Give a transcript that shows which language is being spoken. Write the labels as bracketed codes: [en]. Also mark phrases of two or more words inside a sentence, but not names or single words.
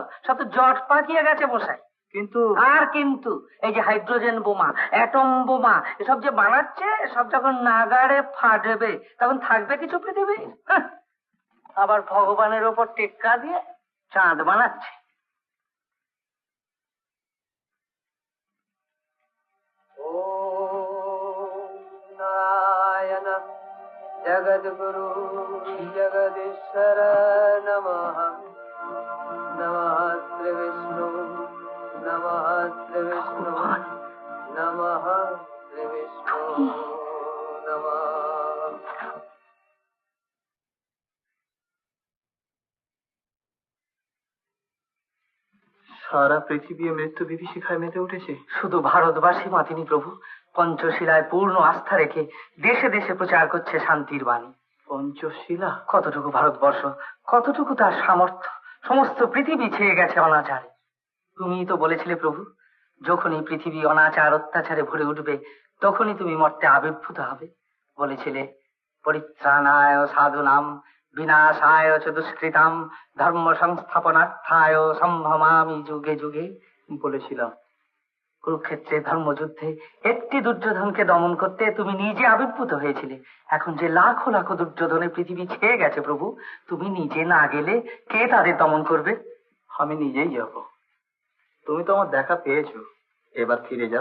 [bn] সব তো জট পাকিয়ে গেছে মশাই। কিন্তু আর কিন্তু এই যে হাইড্রোজেন বোমা, অ্যাটম বোমা এসব যে বানাচ্ছে, সব যখন নাগাড়ে ফাটবে তখন থাকবে কিছু পৃথিবী? আবার ভগবানের ওপর টেক্কা দিয়ে চাঁদ বানাচ্ছে। [sa] नारायण जगद्गुरु जगदीश्वर नमः नमः श्री विष्णु नमः श्री विष्णु नमः श्री विष्णु नमः। [bn] সারা পৃথিবী মৃত্যু বিভীষিকায় মেতে উঠেছে। শুধু ভারতবাসী মাতিনি প্রভু, পঞ্চশিলায় পূর্ণ আস্থা রেখে দেশে দেশে প্রচার করছে শান্তির বাণী। পঞ্চশিলা? কতটুকু ভারতবর্ষ, কতটুকু তার সামর্থ্য, সমস্ত পৃথিবী ছেয়ে গেছে অনাচারে। তুমিই তো বলেছিলে প্রভু, যখনই পৃথিবী অনাচার অত্যাচারে ভরে উঠবে তখনই তুমি মর্তে আবির্ভূত হবে। [sa] বলেছিলে परित्राणाय साधूनाम विनाशाय च दुष्कृताम धर्म संस्थापनार्थाय सम्भवामि युगे युगे। [bn] বলেছিলাম। কুরুক্ষেত্রে ধর্মযুদ্ধে একটি দুর্যোধনকে দমন করতে তুমি নিজে আবির্ভূত হয়েছিলে। এখন যে লাখো লাখো দুর্যোধনে পৃথিবী ছেয়ে গেছে প্রভু, তুমি নিজে না গেলে কে তাদের দমন করবে? আমি নিজেই যাব। তুমি তো আমার দেখা পেয়েছো, এবার ফিরে যাও।